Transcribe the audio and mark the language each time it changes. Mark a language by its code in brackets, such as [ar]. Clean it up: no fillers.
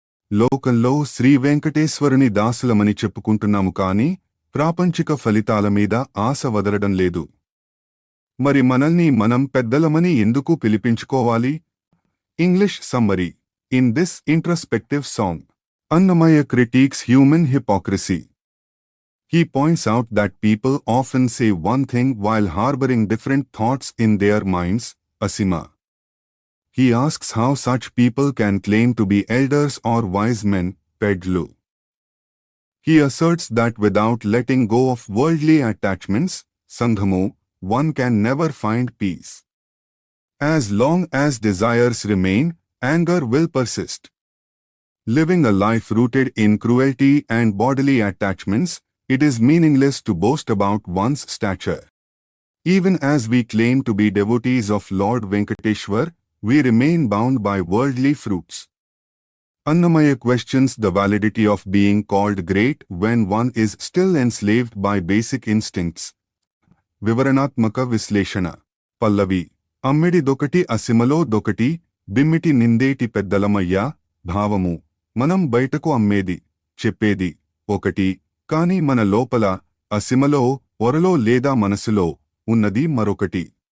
[te] లోకంలో శ్రీవేంకటేశ్వరుని దాసులమని చెప్పుకుంటున్నాము కాని ప్రాపంచిక ఫలితాల మీద ఆశ వదలడం లేదు. మరి మనల్ని మనం పెద్దలమని ఎందుకు పిలిపించుకోవాలి? [en] English summary: in this introspective song, Annamaya critiques human hypocrisy. He points out that people often say one thing while harboring different thoughts in their minds, asima. He asks how such people can claim to be elders or wise men, pedlu. He asserts that without letting go of worldly attachments, sanghamu, one can never find peace. As long as desires remain, anger will persist. Living a life rooted in cruelty and bodily attachments, it is meaningless to boast about one's stature. Even as we claim to be devotees of Lord Venkateshwar, we remain bound by worldly fruits. Annamaya questions the validity of being called great when one is still enslaved by basic instincts. [te] వివరణాత్మక విశ్లేషణ. పల్లవి: అమ్మిడిదొకటి అసిమలో దొకటి, బిమ్మిటి నిందేటి పెద్దలమయ్యా. భావము: మనం బయటకు అమ్మేది, చెప్పేది ఒకటి, కాని మన లోపల, అసిమలో, ఒరలో లేదా మనసులో ఉన్నది మరొకటి.